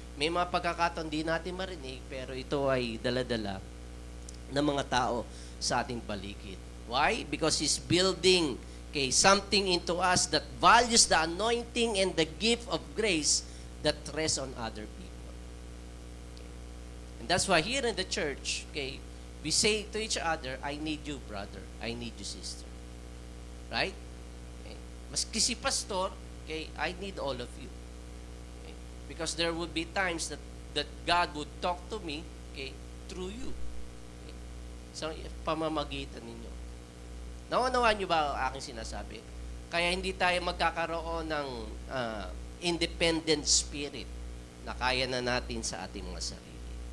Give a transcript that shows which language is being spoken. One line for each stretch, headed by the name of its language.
Filipino: May mga pagkakataon di natin marinig, pero ito ay dala-dala ng mga tao sa ating paligid.
English: Why? Because He's building, okay, something into us that values the anointing and the gift of grace that rests on other people. Okay. And that's why here in the church, okay, we say to each other, I need you, brother. I need you, sister. Right? Okay.
Filipino: Maski si pastor,
English: okay, I need all of you. Okay. Because there would be times that God would talk to me, okay, through you.
Filipino: Okay. So, pamamagitan ninyo. Naunawaan niyo ba ang aking sinasabi? Kaya hindi tayo magkakaroon ng independent spirit na kaya na natin sa ating mga sarili.